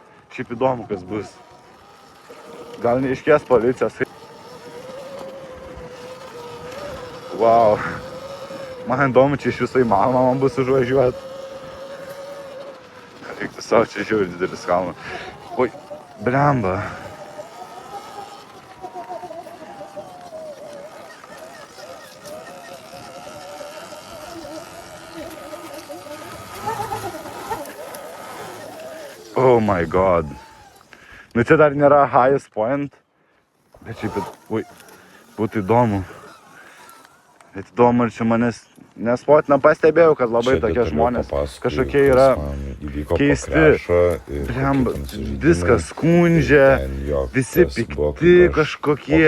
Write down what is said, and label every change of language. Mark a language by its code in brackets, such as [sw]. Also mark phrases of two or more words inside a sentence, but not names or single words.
[lt] Šiaip įdomu kas bus. Gal neiškės policijos. [en] Wow. [lt] Man įdomu, čia iš viso įmanoma man bus užvažiuoti. Tiesiog čia žiauriai didelis kalnas. Oi, blemba. [en] Oh my god. [lt] Nu čia dar nėra [en] highest point. [lt] Bet šiaip, ui, būtų įdomu. Bet įdomu, ar čia manęs nespotina, pastebėjau, kad labai tokie žmonės kažkokie yra keisti. Blemba, viskas skundžia, visi pikti kažkokie.